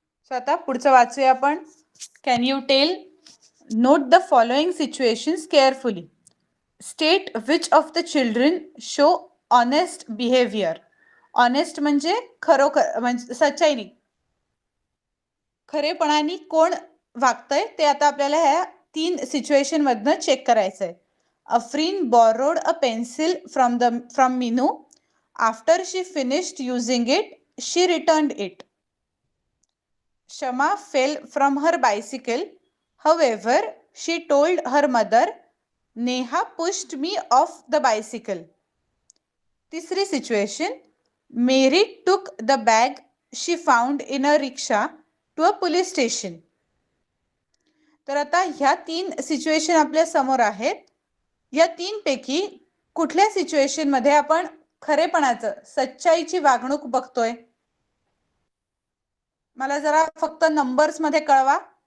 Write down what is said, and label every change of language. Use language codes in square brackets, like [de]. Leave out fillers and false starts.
[mr] So आता पुढचं वाचूया आपण. [en] Can you tell, note the following situations carefully. State which of the children show honest behaviour. [mr] Honest म्हणजे खरोखर, म्हणजे सच्चाईनी, खरेपणाने कोण वागतंय ते आता आपल्याला ह्या 3 सिच्युएशन मधनं चेक करायचंय. [en] Afreen borrowed a pencil from Minu. After she finished using it, she returned it. Shama fell from her bicycle. However, she told her mother, Neha pushed me off the bicycle. [mr] तिसरी situation, [en] Mary took the bag she found in a rickshaw to a police station. [mr] तर आता ह्या 3 situation आपल्या समोर आहेत. या 3 पैकी कुठल्या सिच्युएशन मध्ये आपण खरेपणाचं, सच्चाईची वागणूक बघतोय? मला जरा फक्त नंबर्स मध्ये कळवा.